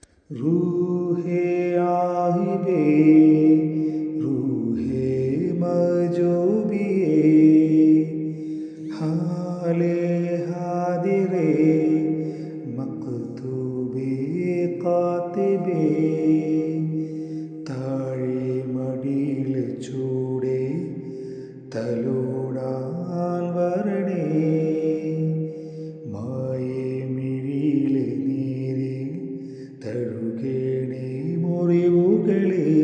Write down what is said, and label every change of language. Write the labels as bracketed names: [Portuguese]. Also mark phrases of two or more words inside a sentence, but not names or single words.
[Urdu] روحے آہبے روحے مجوبیے حالے حاضرے مکتوبے کاتبے [Malayalam] താഴെ മടിയിൽ ചൂടെ തലോടാൻ വരണേ മായേ മിഴിയിൽ നീരെ തഴുകേണേ മുറിവുകളെ